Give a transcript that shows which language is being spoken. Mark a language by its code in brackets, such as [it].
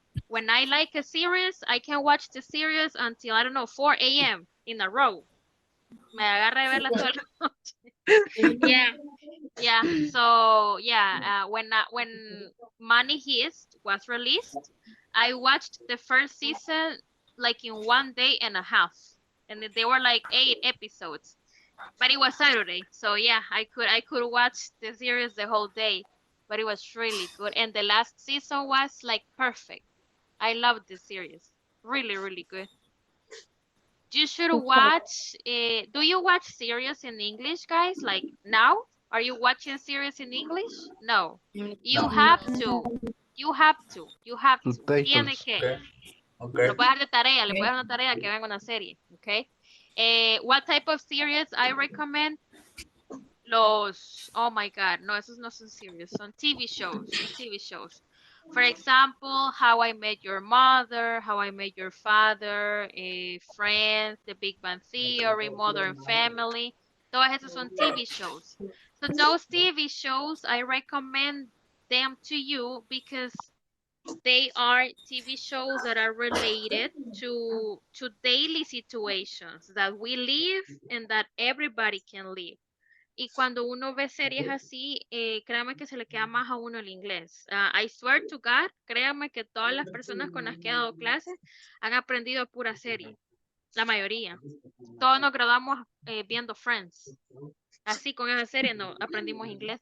[en] When I like a series, I can watch the series until I don't know 4 a.m. in a row. [es] Me agarra de verla toda la noche. [en] Yeah, yeah. So yeah, when Money Heist was released, I watched the first season like in 1 day and a half, and they were like 8 episodes. But it was Saturday, so yeah, I could watch the series the whole day. But it was really good, and the last season was like perfect. I loved the series, really, really good. You should watch. Do you watch series in English, guys? Like now, are you watching series in English? No, you No. have to. You have to. You have to. [es] Tiene [en] Subtitles. [es] que. Okay. Lo puedes dar de tarea, le puedes dar una tarea que venga una serie, okay? [en] What type of series I recommend? Oh my God, [es] no, esos no son series, son TV shows, son TV shows. [en] For example, How I Met Your Mother, How I Met Your Father, Friends, The Big Bang Theory, Modern Family. [es] Todas esas son TV shows. [en] So those TV shows, I recommend them to you because they are TV shows that are related to daily situations that we live and that everybody can live. [es] Y cuando uno ve series así, créame que se le queda más a uno el inglés. [en] I swear to God, [es] créame que todas las personas con las que he dado clases han aprendido pura serie. la mayoría. Todos nos graduamos viendo Friends. Así con esa serie no aprendimos inglés.